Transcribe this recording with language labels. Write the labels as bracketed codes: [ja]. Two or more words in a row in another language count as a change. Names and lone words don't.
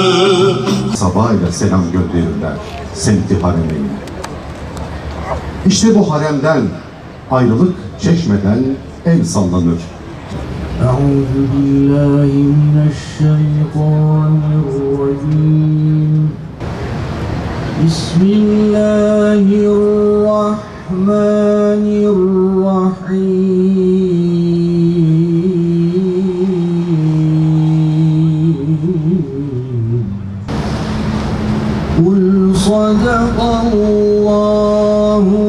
[tr] Sabahıyla selam gönderirler semti haremine. İşte bu haremden ayrılık çeşmeden el sallanır. [ar] أعوذ بالله من الشيطان الرجيم بسم الله الرحمن الرحيم قل صدق الله